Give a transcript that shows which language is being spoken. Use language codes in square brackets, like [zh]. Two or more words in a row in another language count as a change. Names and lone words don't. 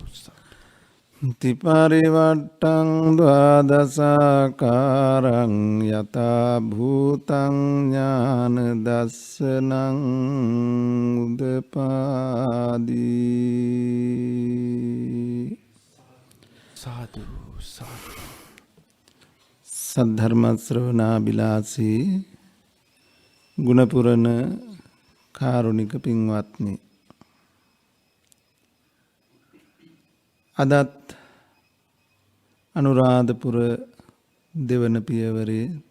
[pi] තිපරිවට්ටං ද්වාදසාකාරං යතා භූතං ඥාන දස්සනං උදපාදී සාදු සාදු [si] සද්ධර්ම ශ්‍රවණාබිලාසී ගුණපුරණ කාරුණික පින්වත්නි අදත් අනුරාධපුර දෙවන පියවරේ